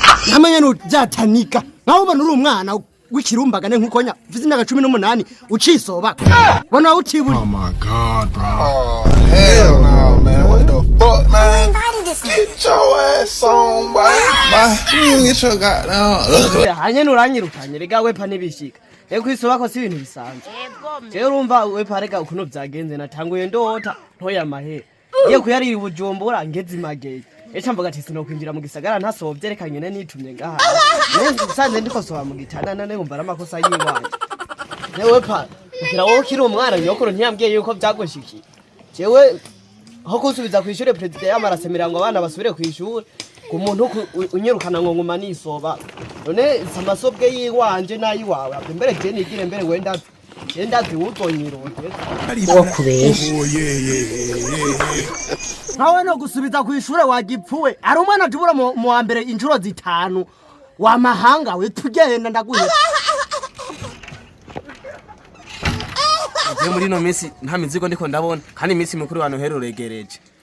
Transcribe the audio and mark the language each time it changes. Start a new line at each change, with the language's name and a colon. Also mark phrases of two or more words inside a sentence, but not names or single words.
Rundi: Namenye no byatanika. Naho ubona uri umwana w'ikirumbagane nkuko nya-, mfite imyaka cumi n'umunani, ucisoba. Bona utiburi.
English: Oh my God, bro. Oh, hell no, man. What the fuck, man? Get your ass on, boy. Boy, you get your goddamn
Rundi: Hanye nuranyirukanye, rega wepa nibishika. Rega kwisoba ko si ibintu bisanzwe. Yego, me. Je urumva wepa rega ukuntu byagenze, natanguye ndota, ntoya amahera. Ngiye kuyarira i Bujumbura, ngeze i Mageyo. Eca mvuga ati, "Sinokwinjira mu gisagara, ntasovye, reka nyine nitumye ngaha." Nari nsanze ndiko soba mu gitanda, none nkumva ari amakosa y'iwanje. Newe pa, kugira wowe ukiri umwana, nyokuru ntiyambwiye yuko byagushikiye. Jewe, aho kunsubiza ku ishure, perezida yamara asemera ngo abana basubire ku ishure, ku muntu ku-, u-, unyirukana ngo nguma nisoba. None si amasobwe y'iwanje n'ayiwawe, ave mbere je nigire mbere wenda, je ndazi wuzonyirondera.
English: Oh, yeah, yeah, yeah, yeah, yeah.
Rundi: Nkawe no gusubiza ku ishure wagipfuwe. Ari umwana atubura mu, mu wa mbere inshuro zitanu. Wa mahanga we, tugenda ndaguhe. Je muri no minsi nta mizigo ndiko ndabona, kandi iminsi mikuru wano hero regereje.